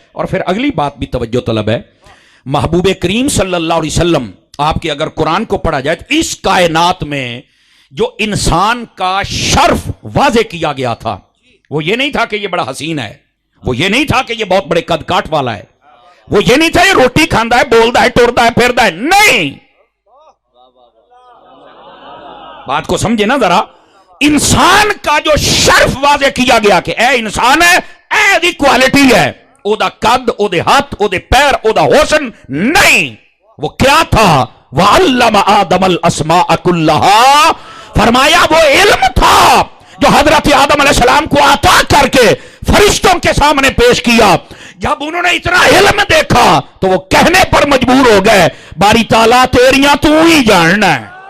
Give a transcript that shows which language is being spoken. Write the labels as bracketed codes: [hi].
[ur] اور پھر اگلی بات بھی توجہ طلب ہے. محبوب کریم صلی اللہ علیہ وسلم آپ کے اگر قرآن کو پڑھا جائے تو اس کائنات میں جو انسان کا شرف واضح کیا گیا تھا وہ یہ نہیں تھا کہ یہ بڑا حسین ہے، وہ یہ نہیں تھا کہ یہ بہت بڑے قد کاٹ والا ہے، وہ یہ نہیں تھا یہ [pa] روٹی کھاندا ہے، بولدا ہے، ٹردا ہے، پھردا ہے. [ur] نہیں، بات کو سمجھے نا ذرا. انسان کا جو شرف واضح کیا گیا کہ [pa] اے انسان ہے، اے دی کوالٹی ہے، او دا قد، او دے ہاتھ، او دے پیر، او دا حسن. [ur] نہیں، وہ کیا تھا؟ [ar] وَعَلَّمَ آدَمَ الْأَسْمَاءَ كُلَّهَا. [ur] فرمایا وہ علم تھا جو حضرت آدم علیہ السلام کو عطا کر کے فرشتوں کے سامنے پیش کیا. جب انہوں نے اتنا علم دیکھا تو وہ کہنے پر مجبور ہو گئے باری تعالیٰ [pa] تیریاں تو ہی جاننا ہے.